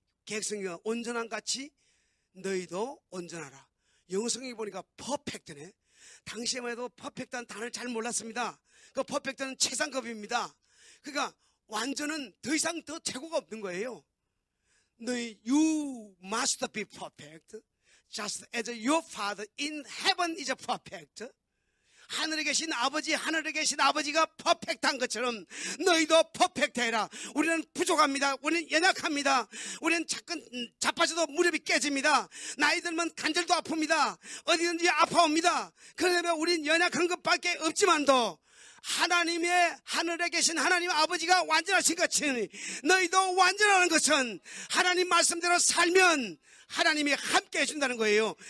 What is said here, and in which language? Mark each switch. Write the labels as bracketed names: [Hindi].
[Korean] 개혁성경은 온전한 같이 너희도 온전하라. 영어 성경에 보니까 퍼펙트네. 당시에만 해도 퍼펙트한 단어를 잘 몰랐습니다. 그 퍼펙트는 최상급입니다. 그러니까 완전은 더 이상 더 최고가 없는 거예요. [English] You must be perfect, just as your Father in heaven is perfect. [Korean] 하늘에 계신 아버지가 퍼펙트한 것처럼 너희도 퍼펙트해라. 우리는 부족합니다. 우리는 연약합니다. 우리는 자빠져도 무릎이 깨집니다. 나이 들면 관절도 아픕니다. 어디든지 아파옵니다. 그러면 우리는 연약한 것밖에 없지만도 하늘에 계신 하나님 아버지가 완전하신 것처럼 너희도 완전하는 것은 하나님 말씀대로 살면 하나님이 함께 해준다는 거예요.